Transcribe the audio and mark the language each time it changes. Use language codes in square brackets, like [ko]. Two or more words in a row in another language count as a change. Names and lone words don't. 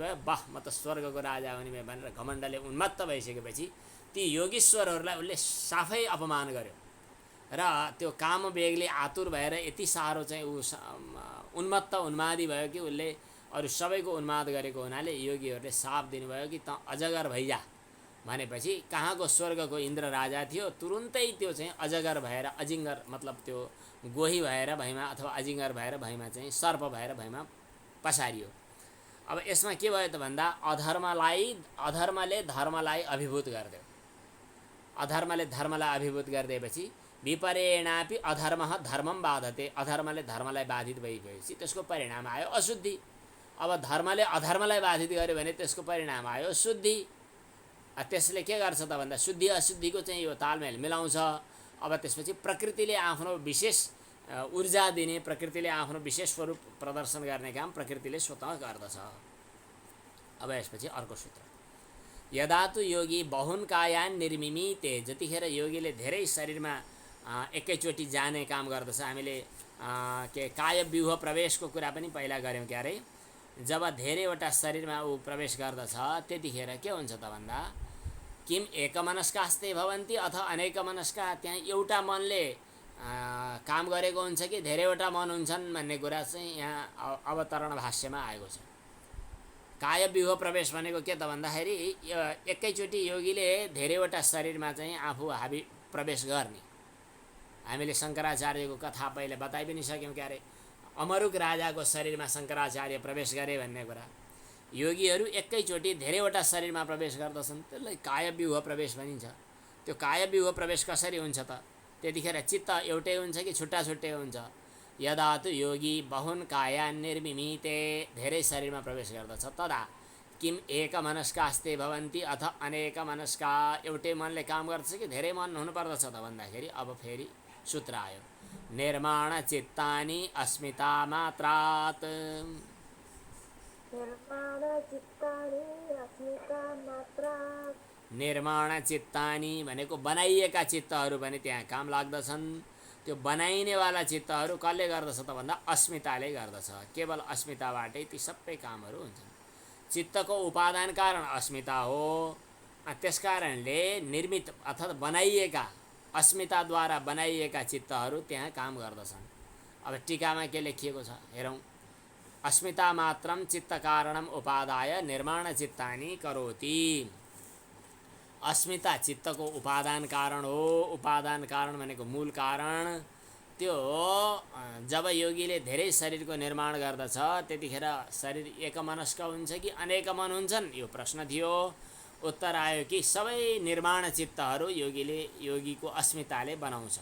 [ne] भयो, वाह म त स्वर्गको राजा हुने भएँ भनेर घमण्डले उन्मत्त भइसकेपछि ती योगीश्वरहरूलाई उसले साफै अपमान गर्यो र त्यो कामवेगले आतुर भएर यति साह्रो चाहिँ उन्मत्त उन्मादी भयो कि उसले अरू सबैको उन्माद गरेको हुनाले योगीहरूले साप दिनुभयो कि त अजगर भइजा भनेपछि कहाँको स्वर्गको इन्द्र राजा थियो, तुरुन्तै त्यो चाहिँ अजगर भएर, अजिङ्गर मतलब त्यो गोही भएर भैँमा अथवा अजिङ्गर भएर भैँमा चाहिँ सर्प भएर भैँमा पसारियो। अब यसमा के भयो त भन्दा अधर्मले धर्मलाई अभिभूत गरिदियो। अधर्मले धर्मलाई अभिभूत गरिदिएपछि [sa] विपरेणापि अधर्म धर्मम बाधते, [ne] अधर्मले धर्मलाई बाधित भइसकेपछि त्यसको परिणाम आयो अशुद्धि। अब धर्मले अधर्मलाई बाधित गर्यो भने त्यसको परिणाम आयो शुद्धि। त्यसले के गर्छ त भन्दा शुद्धि अशुद्धिको चाहिँ यो तालमेल मिलाउँछ। अब त्यसपछि प्रकृतिले आफ्नो विशेष ऊर्जा दिने, प्रकृतिले आफ्नो विशेष स्वरूप प्रदर्शन गर्ने काम प्रकृतिले स्वतः गर्दछ। अब यसपछि अर्को सूत्र, [sa] यदा तु योगी बहुन कायान निर्मिमीते, [ne] जतिखेर योगीले धेरै शरीरमा एकैचोटि जाने काम गर्दछ। हामीले के कायव्यूह प्रवेशको कुरा पनि पहिला गऱ्यौँ क्यारे। जब धेरैवटा शरीरमा ऊ प्रवेश गर्दछ त्यतिखेर के हुन्छ त भन्दा [sa] किम एकमनस्कास्ते भवन्ति अथवा अनेकमनस्का, [ne] त्यहाँ एउटा मनले काम गरेको हुन्छ कि धेरैवटा मन हुन्छन् भन्ने कुरा चाहिँ यहाँ अवतरण भाष्यमा आएको छ। कायव्यूह प्रवेश भनेको के त भन्दाखेरि एकैचोटि योगीले धेरैवटा शरीरमा चाहिँ आफू हाबी प्रवेश गर्ने। हामीले शङ्कराचार्यको कथा पहिले बताइ पनि सक्यौँ क्यारे। अमरुक राजाको शरीरमा शङ्कराचार्य प्रवेश गरे भन्ने कुरा। योगीहरू एकैचोटि धेरैवटा शरीरमा प्रवेश गर्दछन्, त्यसलाई कायव्यूह प्रवेश भनिन्छ। त्यो कायव्यूह प्रवेश कसरी हुन्छ त? त्यतिखेर चित्त एउटै हुन्छ कि छुट्टा छुट्टै हुन्छ? [sa] यदा तु योगी बहुन कायान निर्मिमीते, [ne] धेरै शरीरमा प्रवेश गर्दछ, [sa] तदा किम एकमनस्कास्ते भवन्ति अथ अनेकमनस्का, [ne] एउटै मनले काम गर्दछ कि धेरै मन हुनुपर्दछ त भन्दाखेरि अब फेरि सूत्र आयो, [sa] निर्माण चित्तानि अस्मिता मात्रात्। निर्माण चित्तानि [ne] भनेको बनाइएका चित्तहरू पनि त्यहाँ काम लाग्दछन्। त्यो बनाइनेवाला चित्तहरू कसले गर्दछ त भन्दा अस्मिताले गर्दछ। केवल अस्मिताबाटै ती सबै कामहरू हुन्छन्। चित्तको उपादान कारण अस्मिता हो। त्यसकारणले निर्मित अर्थात् बनाइएका, अस्मिताद्वारा बनाइएका चित्तहरू त्यहाँ काम गर्दछन्। अब टीकामा के लेखिएको छ हेरौँ, [sa] अस्मिता मात्रम चित्त कारणम उपादाय निर्माण चित्तानि करोति। [ne] अस्मिता चित्तको उपादान कारण हो। उपादान कारण भनेको मूल कारण। त्यो जब योगीले धेरै शरीरको निर्माण गर्दछ त्यतिखेर शरीर एकमनस्क हुन्छ कि अनेक मन हुन्छन्, यो प्रश्न थियो। उत्तर आयो कि सबै निर्माण चित्तहरू योगीको अस्मिताले बनाउँछ।